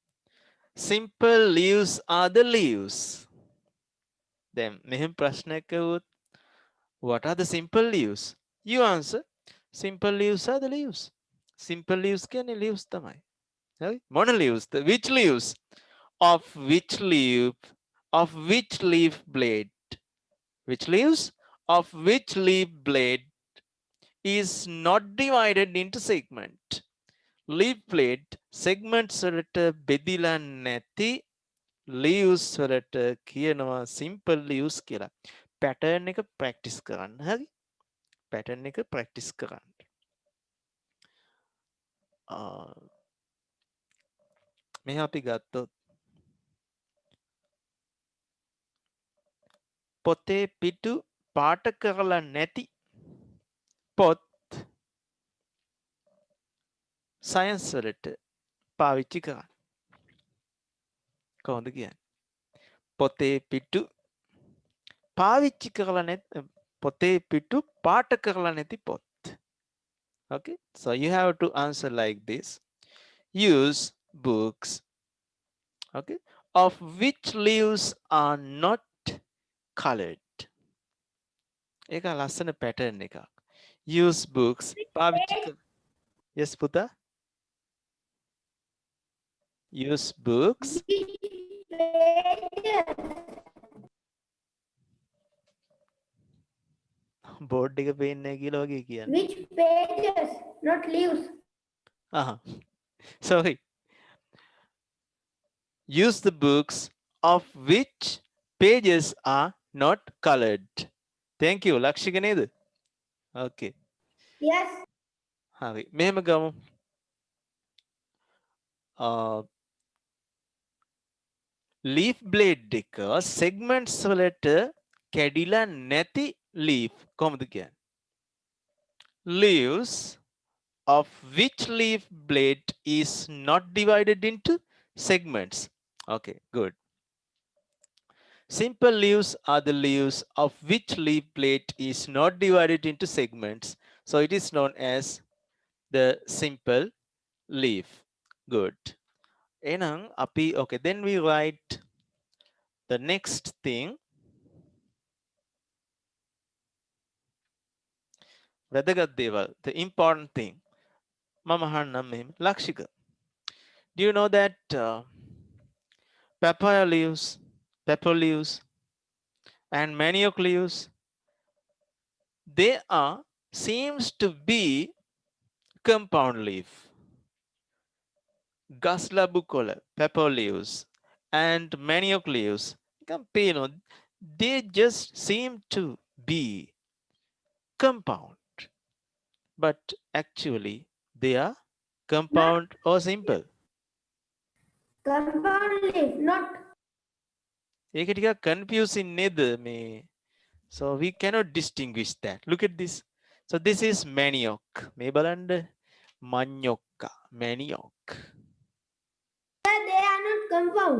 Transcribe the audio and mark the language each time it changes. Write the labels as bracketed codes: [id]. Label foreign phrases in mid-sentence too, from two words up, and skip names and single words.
[en] Simple leaves are the leaves. Then, [si] මෙහෙම ප්‍රශ්නයක් කළොත්, [en] what are the simple leaves? You answer. Simple leaves are the leaves. Simple leaves [si] කියන්නේ leaves තමයි. හරි? මොන [en] leaves? Which leaves? Of which leaf? Of which leaf blade? Which leaves? Of which leaf blade is not divided into segment. Leaf blade segments [si] වලට බෙදිලා නැති leaves වලට කියනවා [en] simple leaves [si] කියලා. pattern එක practice කරන්න. හරි? pattern එක practice කරන්න. මෙහා අපි ගත්තොත් පොතේ පිටු පාට කරලා නැති පොත් science වලට පාවිච්චි කරන්න. කොහොමද කියන්නේ? පොතේ පිටු පාවිච්චි කරලා නැත් පොතේ පිටු පාට කරලා නැති පොත්. [en] Okay, so you have to answer like this. Use books, okay, of which leaves are not colored. [si] ඒක ලස්සන pattern එකක්. [en] Use books [si] පාවිච්චි කර. [en] Yes පුතා. Use books. [si] Board එක පේන්නේ නැහැ කියලා වගේ කියන්නේ. [en] Which pages, not leaves. Sorry. Use the books of which pages are not colored. Thank you. [si] ලක්ෂික නේද? Okay. [en] Yes. [si] හරි. මෙහෙම ගමු. [en] leaf blade [si] එක segments වලට කැඩිලා නැති leaf කොහොමද කියන්නේ? [en] Leaves of which leaf blade is not divided into segments. Okay, good. Simple leaves are the leaves of which leaf blade is not divided into segments. So it is known as the simple leaf. Good. Enang api, okay, then we write the next thing. [si] වැදගත් දේවල්, [en] the important thing. [si] මම අහන්නම් මෙහෙම. ලක්ෂික. [en] Do you know that papaya leaves, pepper leaves, and manioc leaves, they are seems to be compound leaf. [si] ගස් ලැබු කොළ, [en] pepper leaves, and manioc leaves, they just seem to be compound, but actually they are compound or simple. Compound leaf, not. [si] ඒක ටිකක් confusing නේද මේ? [en] So we cannot distinguish that. Look at this. So this is manioc. [si] මේ බලන්න. [en] Manioca, manioc. They are not compound.